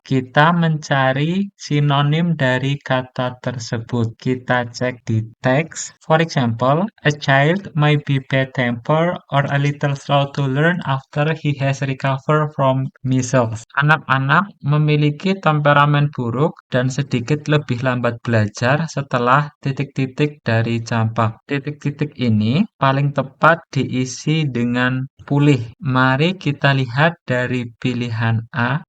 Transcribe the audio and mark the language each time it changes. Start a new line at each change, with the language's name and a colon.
Indonesian: Kita mencari sinonim dari kata tersebut. Kita cek di teks.
English: For example, a child may be bad-tempered or a little slow to learn after he has recovered from measles.
Indonesian: Anak-anak memiliki temperamen buruk dan sedikit lebih lambat belajar setelah titik-titik dari campak. Titik-titik ini paling tepat diisi dengan pulih. Mari kita lihat dari pilihan A.